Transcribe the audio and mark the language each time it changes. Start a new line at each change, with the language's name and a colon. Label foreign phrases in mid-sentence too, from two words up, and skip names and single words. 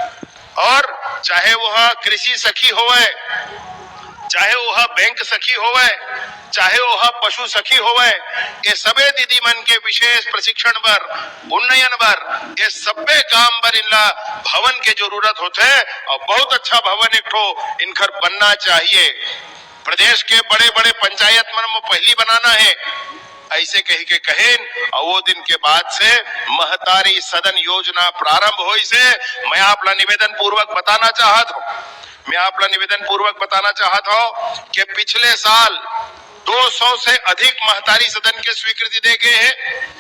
Chhattisgarhi: और चाहे वह कृषि सखी होवे चाहे वह बैंक सखी होवे चाहे वह पशु सखी होवे ये सबे दीदी मन के विशेष प्रशिक्षण बर उन्नयन बर ये सबे काम बर इनला भवन के जरूरत होते है और बहुत अच्छा भवन एक ठो इनकर बनना चाहिए। प्रदेश के बड़े बड़े पंचायत मन में पहली बनाना है ऐसे कही के कहेन और वो दिन के बाद से महतारी सदन योजना प्रारंभ हुई से मैं आपला निवेदन पूर्वक बताना चाहता हूं कि पिछले साल 200 से अधिक महतारी सदन के स्वीकृति दे गए हैं।